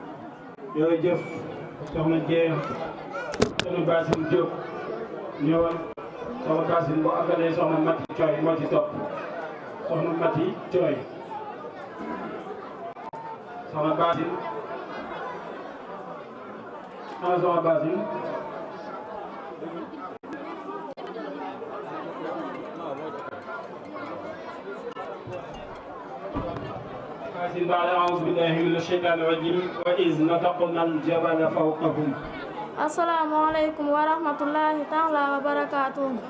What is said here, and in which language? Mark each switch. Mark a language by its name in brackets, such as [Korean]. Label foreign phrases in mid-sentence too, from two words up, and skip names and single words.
[Wolof] jërëjëf soxna Dieng soxna Basine Diop ñëwal soxna Basine boo àggalee soxna Mati Coy moo ci topp soxna Mati Coy soxna Basine ana soxna Basine [Arabic] بعد أعوذ بالله من الشيطان الرجيم وإذ نتقنا الجبل فوقهم. السلام عليكم ورحمة الله تعالى وبركاته.